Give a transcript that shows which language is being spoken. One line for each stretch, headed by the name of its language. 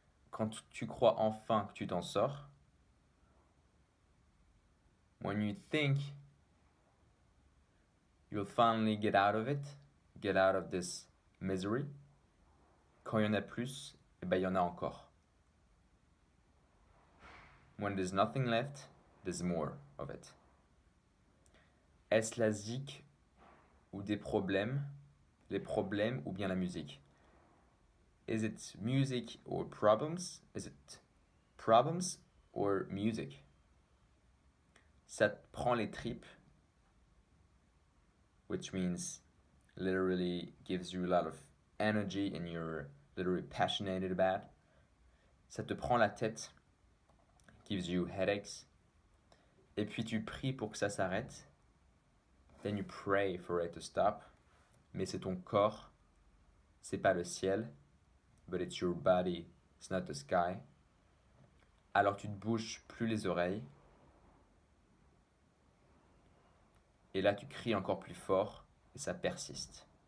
French: Quand tu crois enfin que tu t'en sors,
English: when you think you'll finally get out of it, get out of this misery,
French: quand il y en a plus, eh ben il y en a encore.
English: When there's nothing left, there's more of it.
French: Est-ce la zik ou des problèmes, les problèmes ou bien la musique?
English: Is it music or problems? Is it problems or music?
French: Ça te prend les tripes,
English: which means literally gives you a lot of energy and you're literally passionate about. Ça te prend la tête, gives you headaches.
French: Et puis tu pries pour que ça s'arrête.
English: Then you pray for it to stop.
French: Mais c'est ton corps, c'est pas le ciel.
English: But it's your body, it's not the sky.
French: Alors tu te bouges plus les oreilles. Et là tu cries encore plus fort et ça persiste.